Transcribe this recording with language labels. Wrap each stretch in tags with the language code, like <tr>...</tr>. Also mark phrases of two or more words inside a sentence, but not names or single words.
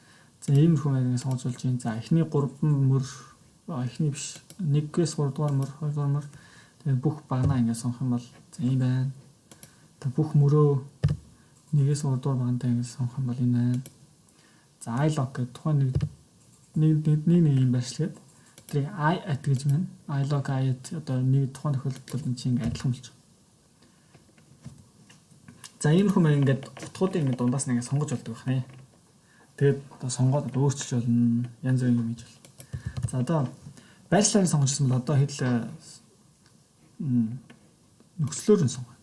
<mn>За иймэрхүү маягаар сонгож байна. За эхний 3 мөр эхний биш 1-ээс 3 дугаар мөр 2 дугаар мөр тэгээд бүх багнаа ингээд сонгох юм бол за ийм байна. Та бүх мөрөө 1-ээс 3 дугаар багантай ингээд сонгох юм бол энэ байна. За I lock гэдэг тухайн нэг юм байршлаад тэрийг I at гэж байна. I lock I at одоо нэг тухайн тохиолдолд энэ чинь ингээд адилхан болж байгаа. За иймэрхүү маяг ингээд утгуудыг ингээд дундаас нь ингээд сонгож болдог байна. Тэгээд одоо сонгоод өөрчилж болно. Янз бүрийн юм хийж болно. За одоо байршлаар сонгожсон бол одоо хэл нөхцлөөр нь сонгоо.</mn>